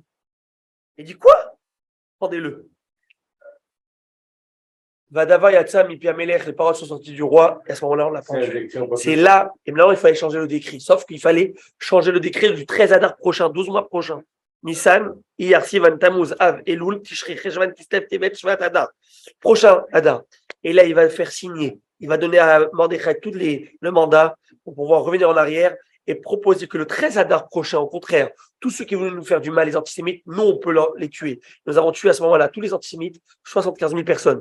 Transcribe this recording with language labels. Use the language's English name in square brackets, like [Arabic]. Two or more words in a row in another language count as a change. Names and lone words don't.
[French] Il dit quoi? Rendez-le. [Hebrew] הדבר יצא מפי המלך, [French] les paroles sont sorties du roi, et à ce moment-là, on l'a pendu. C'est là, et maintenant, il fallait changer le décret. Sauf qu'il fallait changer le décret du 13 Adar prochain, 12 mois prochain. Nissan, Iyar, Sivan, Tammuz, Av, Elul, Tishri, Cheshvan, Kislev, Tevet, Shvat, Adar. Prochain Adar. Et là, il va faire signer. Il va donner à Mordechai tout le mandat pour pouvoir revenir en arrière et proposer que le 13 Adar prochain, au contraire, tous ceux qui voulaient nous faire du mal, les antisémites, nous, on peut les tuer. Nous avons tué à ce moment-là tous les antisémites, 75 000 personnes.